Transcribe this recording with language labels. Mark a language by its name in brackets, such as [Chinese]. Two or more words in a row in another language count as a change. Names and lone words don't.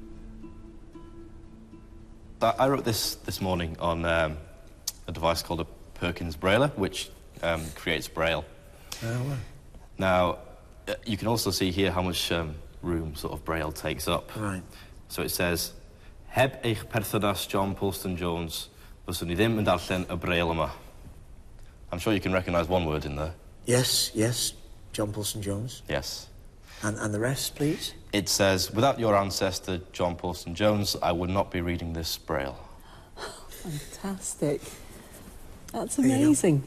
[English] I wrote this morning on a device called a Perkins Brailler, which creates Braille. Now, you can also see here how much room sort of Braille takes up. Right. So it says, [Welsh] Heb eich perthynas John Puleston Jones, fyswn ni ddim yn darllen y Braille yma. [English] I'm sure you can recognise one word in there. Yes, yes, John Puleston Jones. Yes. And the rest, please? It says, without your ancestor, John Puleston Jones, I would not be reading this Braille. Fantastic. That's amazing.